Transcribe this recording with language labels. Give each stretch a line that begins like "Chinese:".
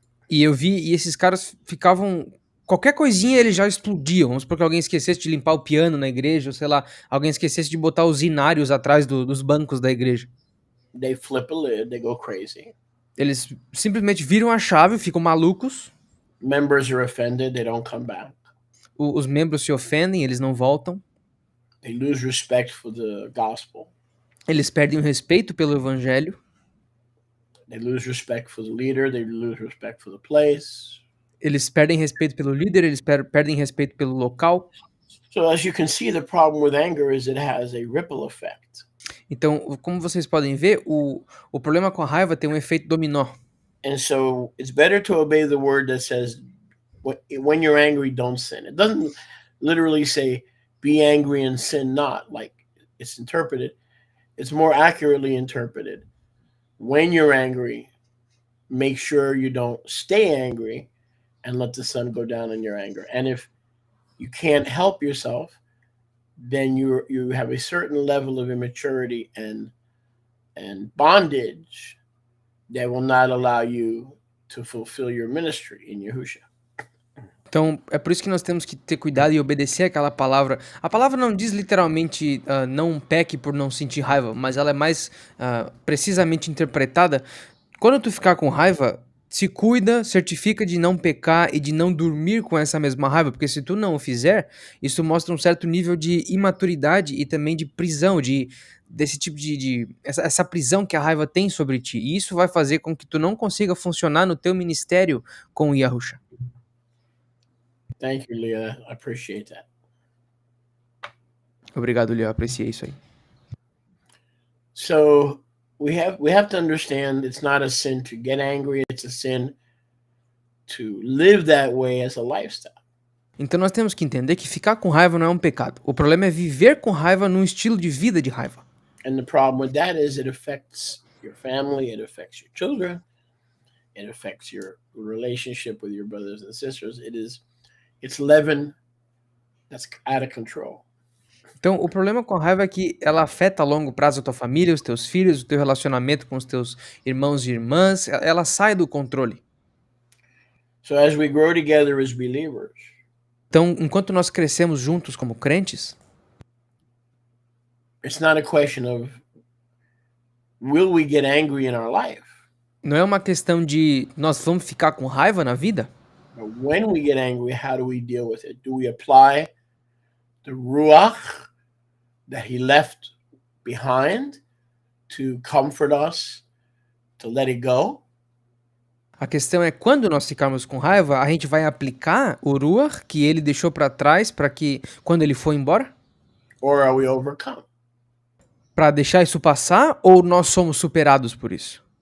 Portuguese: E eu vi, e esses caras ficavam... Qualquer coisinha eles já explodiam. Vamos supor que alguém esquecesse de limpar o piano na igreja, ou sei lá, alguém esquecesse de botar os inários atrás dos bancos da igreja.
English: They flip a lid, they go crazy.
Portuguese: Eles simplesmente viram a chave, ficam malucos.
English: Members are offended, they don't come back.
Portuguese: Os membros se ofendem, eles não voltam.
English: They lose respect for the gospel.
Portuguese: Eles perdem o respeito pelo evangelho.
English: They lose respect for the leader, they lose respect for the place.
Portuguese: Eles perdem respeito pelo líder, eles perdem respeito pelo local.
English: So as you can see, the problem with anger is it has a ripple effect.
Portuguese: Então, como vocês podem ver, o problema com a raiva tem um efeito dominó.
English: And so it's better to obey the word that says, when you're angry, don't sin. It doesn't literally say, be angry and sin not, like it's interpreted. It's more accurately interpreted. When you're angry, make sure you don't stay angry and let the sun go down in your anger. And if you can't help yourself, then you have a certain level of immaturity and bondage that will not allow you to fulfill your ministry in Yahushua.
Portuguese: Então, é por isso que nós temos que ter cuidado e obedecer aquela palavra. A palavra não diz literalmente não peque por não sentir raiva, mas ela é mais precisamente interpretada. Quando tu ficar com raiva, se cuida, certifica de não pecar e de não dormir com essa mesma raiva, porque se tu não o fizer, isso mostra um certo nível de imaturidade e também de prisão, desse tipo essa prisão que a raiva tem sobre ti. E isso vai fazer com que tu não consiga funcionar no teu ministério com o Yahusha.
English: Thank you, Leah. I appreciate that.
Portuguese: Obrigado, Leo. Apreciei isso aí.
English: So we have to understand it's not a sin to get angry, it's a sin to live that way as a lifestyle.
Portuguese: Então nós temos que entender que ficar com raiva não é um pecado. O problema é viver com raiva num estilo de vida de raiva.
English: And the problem with that is it affects your family, it affects your children, it affects your relationship with your brothers and sisters. It's leaven that's out of control.
Portuguese: Então, o problema com a raiva é que ela afeta a longo prazo a tua família, os teus filhos, o teu relacionamento com os teus irmãos e irmãs. Ela sai do controle.
English: So as we grow together as believers,
Portuguese: então, enquanto nós crescemos juntos como crentes,
English: it's not a question of will we get angry in our life?
Portuguese: Não é uma questão de nós vamos ficar com raiva na vida?
English: But when we get angry, how do we deal with it? Do we apply the ruach that he left behind to comfort us, to let it go?
Portuguese: A questão é quando nós ficarmos com raiva, a gente vai aplicar o ruach que ele deixou para trás para que quando ele for embora?
English: Or are we overcome?
Portuguese: Para deixar isso passar ou nós somos superados por isso?